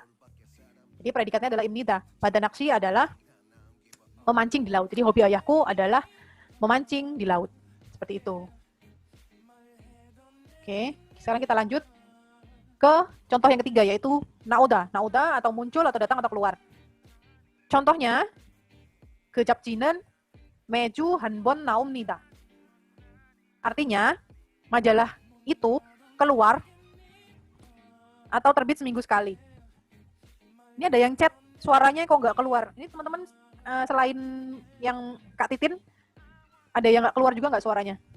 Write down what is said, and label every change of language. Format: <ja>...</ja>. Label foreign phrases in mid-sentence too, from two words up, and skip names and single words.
<id>Jadi predikatnya adalah imnida.</id> <ko>바다 낚시</ko> <id>adalah memancing di laut. Jadi hobi ayahku adalah memancing di laut. Seperti itu. Oke, sekarang kita lanjut ke contoh yang ketiga yaitu naoda. Naoda atau muncul atau datang atau keluar.</id> <ko>Contohnya 그 잡지는 매주 한 번 나옵니다.</ko> <id>Artinya, majalah itu keluar atau terbit seminggu sekali. Ini ada yang chat, suaranya kok nggak keluar. Ini teman-teman selain yang Kak Titin, ada yang nggak keluar juga nggak suaranya?</id>